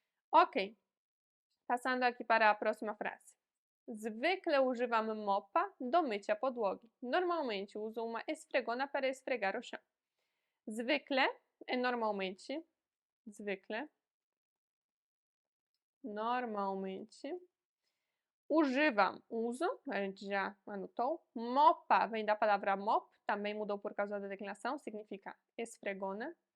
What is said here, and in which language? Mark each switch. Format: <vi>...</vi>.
<pt>Ok, passando aqui para a próxima frase.</pt> <pl>Zwykle używam mopa do mycia podłogi.</pl> <pt>Normalmente uso uma esfregona para esfregar o chão. Zwykle é normalmente. Zwykle. Normalmente. Używam, uso, a gente já anotou. Mopa vem da palavra mop, também mudou por causa da declinação, significa esfregona.</pt>